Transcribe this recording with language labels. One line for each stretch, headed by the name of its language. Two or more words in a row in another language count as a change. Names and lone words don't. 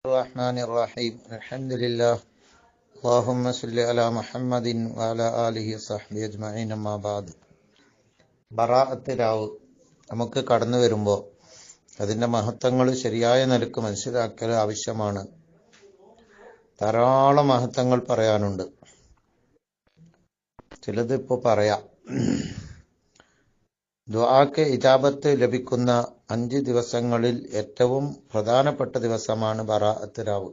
Arabic: الرحمن الرحيم الحمد لله اللهم صل على محمد وعلى آله وصحبه أجمعين أما بعد
Malayalam: ബറാഅത്ത് രാവ് നമുക്ക് കടന്നു വരുമ്പോൾ അതിൻ്റെ മഹത്വങ്ങൾ ശരിയായ നിലക്ക് മനസ്സിലാക്കൽ ആവശ്യമാണ്. ധാരാളം മഹത്വങ്ങൾ പറയാനുണ്ട്. ചിലത് ഇപ്പോൾ പറയാം. ദുആക്ക് ഇജാബത്ത് ലഭിക്കുന്ന 5 ദിവസങ്ങളിൽ ഏറ്റവും പ്രധാനപ്പെട്ട ദിവസമാണ് ബറാഅത്ത് രാവ്.